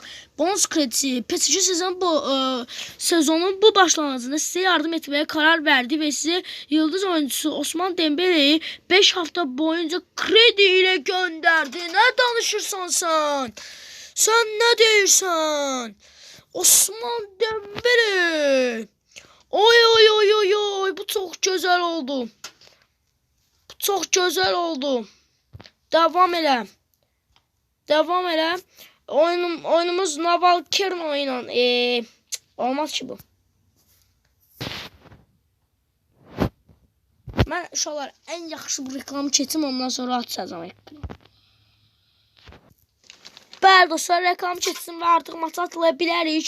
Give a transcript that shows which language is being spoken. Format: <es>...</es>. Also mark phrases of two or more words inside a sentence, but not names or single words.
<tr>Bonus kredisi PSG sezonun bu başlanğıcında size yardım etmeye karar verdi ve size yıldız oyuncusu Osman Dembele'yi 5 hafta boyunca kredi ile gönderdi. Ne danışırsan sen? Sen ne diyorsun? Osman Dembele. Oy, bu çok güzel oldu. Bu çok güzel oldu. Devam elə.</tr> <az>Oyunumuz Naval Kerno ilə. Olmaz ki bu. Mən uşaqlar ən yaxşı bu reklamı keçim, ondan sonra açacağım ekranı. Bəli dostlar, reklamı keçsin və artıq maça atılaya bilərik.</az>